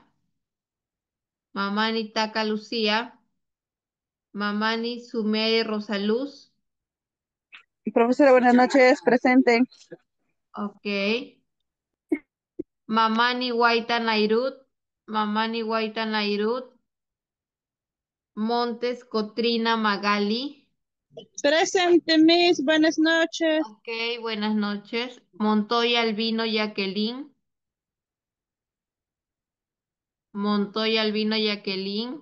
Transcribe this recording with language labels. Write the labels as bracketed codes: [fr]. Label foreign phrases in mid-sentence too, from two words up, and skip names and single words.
[es] Mamani Taka Lucía. Mamani Sumere Rosaluz. Profesora, buenas noches. Presente. Ok. Mamani Guaita Nairut. Mamani Guaita Nairut. Montes Cotrina Magali. Presente, Miss. Buenas noches. Ok, buenas noches. Montoya Albino Jacqueline. Montoya Albino Jacqueline.